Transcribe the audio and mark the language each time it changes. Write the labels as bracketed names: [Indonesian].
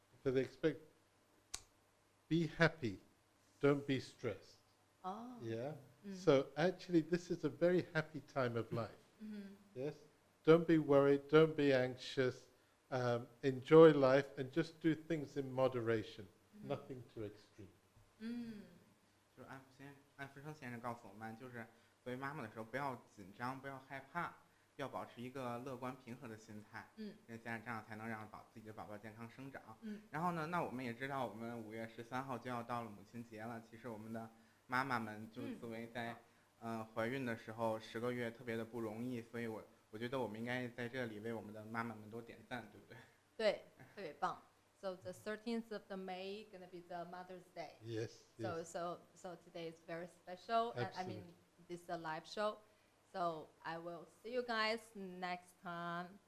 [English] For the be happy, don't be stressed. Oh. Yeah. So actually, this is a very happy time of life. Yes. Don't be worried. Don't be anxious. Enjoy life and just do things in moderation. Nothing too extreme. [Chinese] 就是安福生先生告诉我们，就是作为妈妈的时候，不要紧张，不要害怕，要保持一个乐观平和的心态。这样才能让自己的宝宝健康生长。然后呢，那我们也知道，我们5月13号就要到了母亲节了。其实我们的妈妈们就作为在怀孕的时候10个月特别的不容易，所以我觉得我们应该在这里为我们的妈妈们多点赞，对不对？对，特别棒。 [English] So the 13th of the May gonna be the Mother's Day. Yes. So Yes. so today is very special, and I mean Absolutely. this is a live show. So I will see you guys next time.